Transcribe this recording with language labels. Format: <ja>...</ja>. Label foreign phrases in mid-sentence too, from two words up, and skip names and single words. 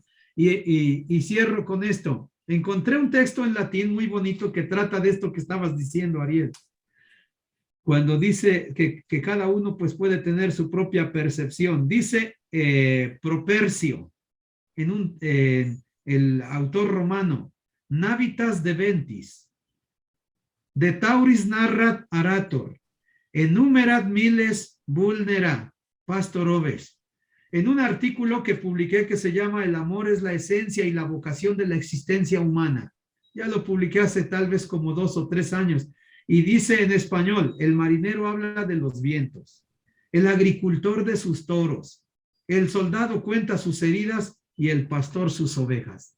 <es>Y cierro con esto. Encontré un texto en latín muy bonito que trata de esto que estabas diciendo, Ariel. Cuando dice que cada uno pues puede tener su propia percepción. Dice Propercio, el autor romano,</es> <la>Navitas de Ventis, de Tauris narrat arator, enumerat miles vulnera, pastor oves.</la> <es>En un artículo que publiqué que se llama El amor es la esencia y la vocación de la existencia humana. Ya lo publiqué hace tal vez como 2 o 3 años. Y dice en español, el marinero habla de los vientos, el agricultor de sus toros, el soldado cuenta sus heridas y el pastor sus ovejas.</es>